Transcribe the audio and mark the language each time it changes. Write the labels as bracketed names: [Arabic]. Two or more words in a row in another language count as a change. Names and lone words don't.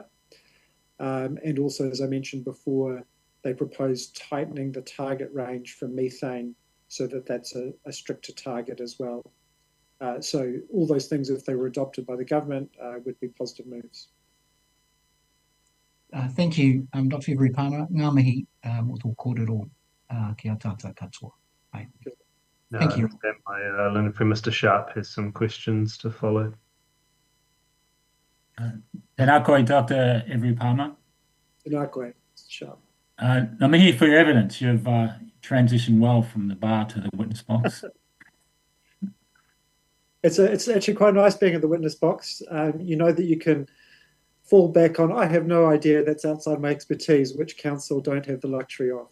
[English] And also, as I mentioned before, they propose tightening the target range for methane so that that's a stricter target as well. So all those things, if they were adopted by the government, would be positive moves. Thank you, Dr. Every Palmer. [Māori] Ngā mihi o tō kōrero ki a tātou katoa. [English] Thank you. My learning from Mr. Sharp has some questions to follow. [Māori] Tēnā koe, Dr. Every Palmer. Tēnā koe, Mr. Sharp. Ngā mihi [English] for your evidence. You've transitioned well from the bar to the witness box. It's actually quite nice being in the witness box. You know that you can fall back on, I have no idea, that's outside my expertise, which counsel don't have the luxury of.